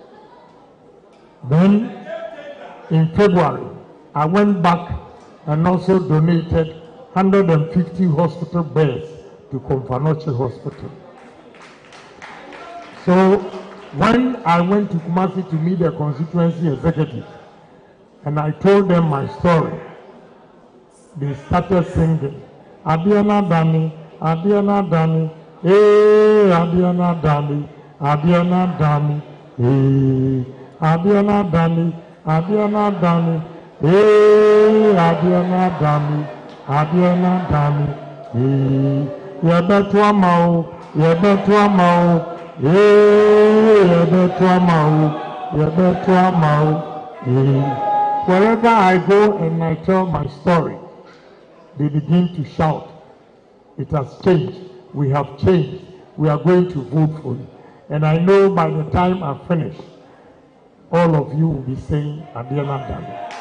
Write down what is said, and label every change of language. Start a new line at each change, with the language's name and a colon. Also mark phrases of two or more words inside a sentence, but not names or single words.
English: Then, in February, I went back and also donated 150 hospital beds to Confanoche Hospital. So, when I went to Kumasi to meet the constituency executive, and I told them my story, they started singing,
Akan: Adiana Dani, Adiana Dani, hey, Adiana Dani, Adiana Dani, hey, Adiana Dani, Adiana Dani, hey, Adiana Dani, Adiana Dani, hey, Yebetua Mao, Yebetua Mao, hey, Yebetua Mao, Yebetua Mao, hey.
English: Wherever I go and I tell my story, they begin to shout, it has changed, we have changed, we are going to vote for you. And I know by the time I finish, all of you will be saying,
Akan: Adiana Dani.